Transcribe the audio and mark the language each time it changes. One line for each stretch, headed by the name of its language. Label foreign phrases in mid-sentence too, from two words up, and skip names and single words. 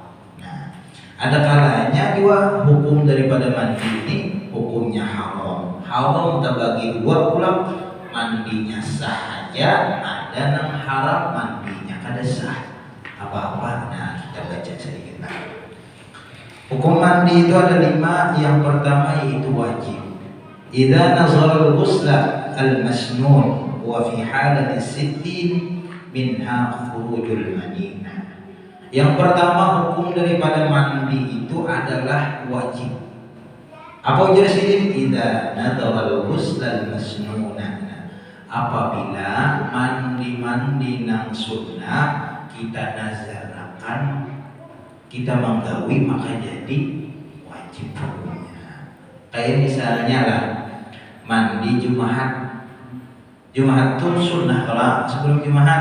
Indonesian: Nah, ada kalanya juga hukum daripada mandi ini hukumnya haram.
Banjar: Haram terbagi 2 pula, mandinya sah aja, ada nang haram mandinya kada sah.
Indonesian: Apa-apa? Nah, kita baca sedikit lah. Hukum mandi itu ada 5. Yang pertama yaitu wajib.
Arabic: إذا نذر الغسل المسنون وفي حالة ستة منها خروج المني.
Indonesian: Yang pertama hukum daripada mandi itu adalah wajib. Apa jelas ini?
Arabic: إذا نذر الغسل المسنون.
Banjar: Apabila mandi nang sunnah kita nazarakan, kita menggawi maka jadi wajib hukumnya.
Indonesian: Kayak misalnya lah mandi Jumat Jumat tuh sunnah kalau sebelum Jumat.